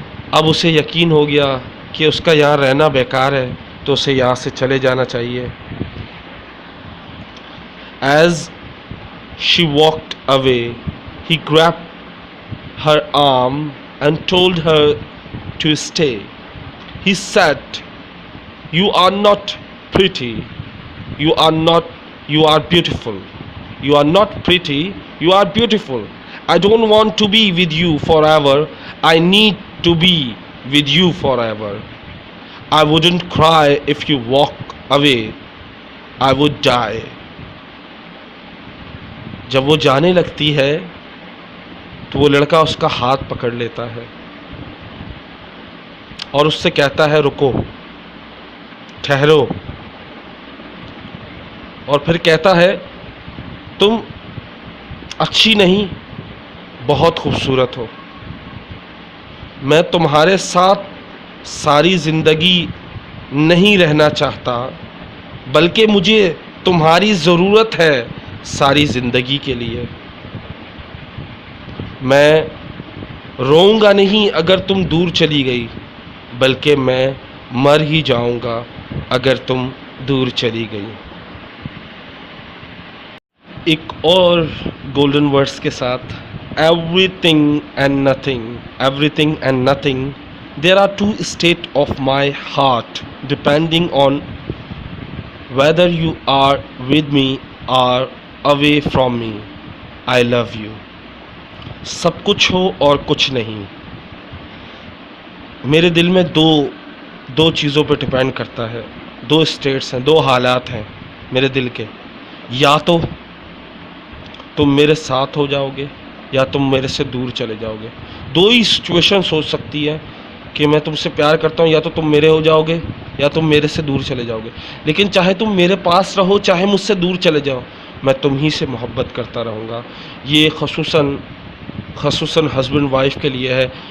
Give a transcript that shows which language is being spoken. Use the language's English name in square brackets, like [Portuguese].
[Urdu] اب اسے یقین ہو گیا کہ اس کا یہاں رہنا بیکار ہے، تو اسے یہاں سے چلے جانا چاہیے۔ [English] As she walked away, he grabbed her arm and told her to stay. He said, "You are not pretty. You are beautiful. You are not pretty. You are beautiful. I don't want to be with you forever. I need to be with you forever. I wouldn't cry if you walk away. I would die." [Urdu] جب وہ جانے لگتی ہے تو وہ لڑکا اس کا ہاتھ پکڑ لیتا ہے اور اس سے کہتا ہے رکو، ٹھہرو، اور پھر کہتا ہے تم اچھی نہیں، بہت خوبصورت ہو، میں تمہارے ساتھ ساری زندگی نہیں رہنا چاہتا، بلکہ مجھے تمہاری ضرورت ہے ساری زندگی کے لیے۔ میں روؤں گا نہیں اگر تم دور چلی گئی، بلکہ میں مر ہی جاؤں گا اگر تم دور چلی گئی۔ ایک اور گولڈن ورڈز کے ساتھ، [English] everything and nothing, everything and nothing. There are two states of my heart depending on whether you are with me or away from me. I love you. [Urdu] سب کچھ ہو اور کچھ نہیں، میرے دل میں دو چیزوں پہ ڈپینڈ کرتا ہے، دو اسٹیٹس ہیں، دو حالات ہیں میرے دل کے، یا تو تم میرے ساتھ ہو جاؤ گے یا تم میرے سے دور چلے جاؤ گے۔ دو ہی سچویشن ہو سکتی ہے کہ میں تم سے پیار کرتا ہوں، یا تو تم میرے ہو جاؤ گے یا تم میرے سے دور چلے جاؤ گے۔ لیکن چاہے تم میرے پاس رہو چاہے مجھ سے دور چلے جاؤ، میں تم ہی سے محبت کرتا رہوں گا۔ یہ خصوصاً ہسبینڈ وائف کے لیے ہے۔